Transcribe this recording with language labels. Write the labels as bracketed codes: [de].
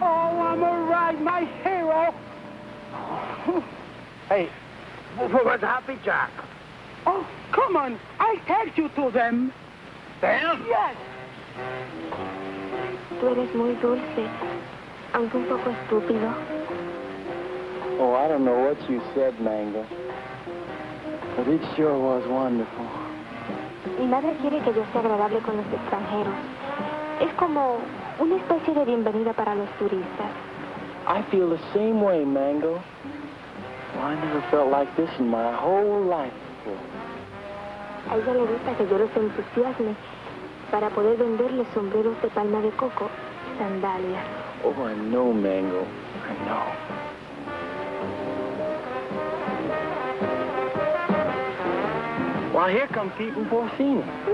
[en] Oh, I'm all right, my hero. Hey, where's Happy Jack? Oh, come on. I'll take you to them. Them? Yes. [es] Tú eres muy dulce, aunque un poco estúpido. [en] Oh, I don't know what you said, Mango. But it sure was wonderful. [es] Mi madre quiere que yo sea agradable con los extranjeros. Es como una especie de bienvenida para los turistas. [en] I feel the same way, Mango. Well, I never felt like this in my whole life before. [es] A ella le gusta que yo los entusiasme para poder venderles sombreros de palma de coco y sandalias. [en] Oh, I know, Mango. I know. Well, here come Pete and Porcina.